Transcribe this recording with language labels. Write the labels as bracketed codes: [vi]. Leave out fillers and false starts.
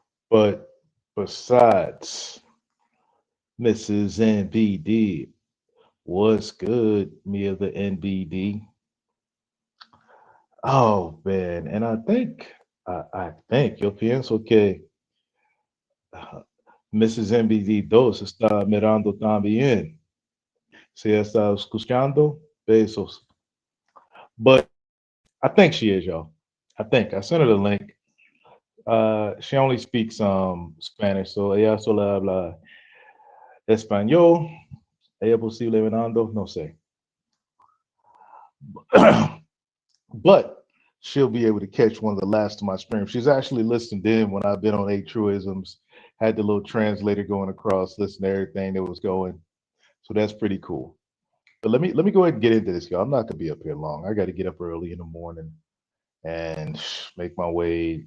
[en] But besides, Mrs. NBD, what's good, me of the NBD? Oh man, and I think [es] yo pienso que [en] Mrs. [es] NBD dos está mirando también. Si está escuchando, besos. [en] But I think she is, y'all. I think I sent her the link. She only speaks Spanish, so [es] ella solo habla español. Ella posible venando, no sé. [en] But she'll be able to catch one of the last of my streams. She's actually listened in when I've been on Eight Truisms, had the little translator going across, listen to everything that was going. So that's pretty cool. But let me go ahead and get into this, y'all. I'm not gonna be up here long. I got to get up early in the morning and make my way.